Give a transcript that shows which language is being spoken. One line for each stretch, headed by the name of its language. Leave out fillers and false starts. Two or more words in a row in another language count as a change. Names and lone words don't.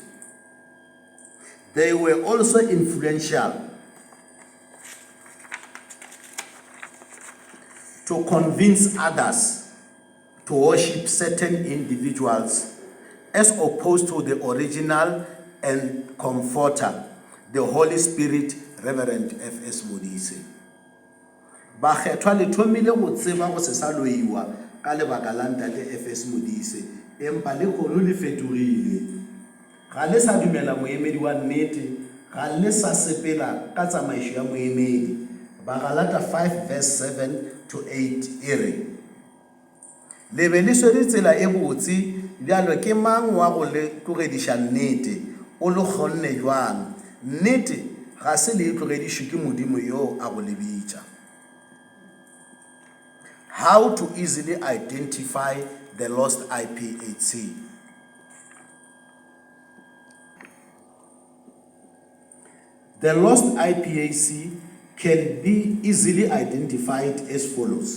English: They were also influential to convince others to worship certain individuals as opposed to the original and comforter, the Holy Spirit, Reverend FS Modise.
Northern Sotho: Bakgethwa le thomile go tseba go se sa loiwa ka lebaka la ntate FS Modise, empa le gono le fetogile. Ga le sa dumela moemedi wa nnete, ga le sa sepela ka tsamaiso ya moemedi. Bagalata 5
English: verse 7 to 8
Northern Sotho: ere. Le be le swere tsela e botse bjalo ke mang wa go le tlogediša nnete o le kgonne jwang. Nnete ga se le tlogedišwe ke modimo yo a go le bitša.
English: How to easily identify the lost IPHC. The lost IPHC can be easily identified as follows.